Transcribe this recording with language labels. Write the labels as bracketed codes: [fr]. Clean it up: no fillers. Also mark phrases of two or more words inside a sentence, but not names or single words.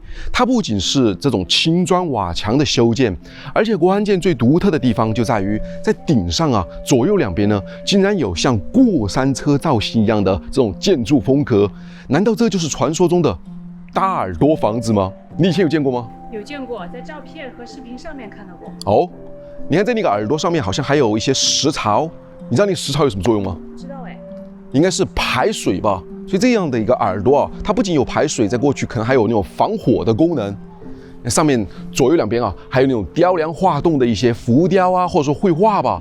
[zh] 它不僅是這種青磚瓦牆的修建，而且關鍵最獨特的地方就在於在頂上啊，左右兩邊呢，竟然有像過山車造型一樣的這種建築風格。難道這就是傳說中的大耳朵房子嗎？你以前有見過嗎？有見過，在照片和視頻上面看到過。哦，你看在那個耳朵上面好像還有一些石槽。你知道那個石槽有什麼作用吗？不知道哎，應該是排水吧。所以这樣的一個耳朵啊，它不僅有排水，在過去可能還有那種防火的功能。上面左右兩邊啊，還有那種雕梁畫棟的一些浮雕啊，或者說繪畫吧。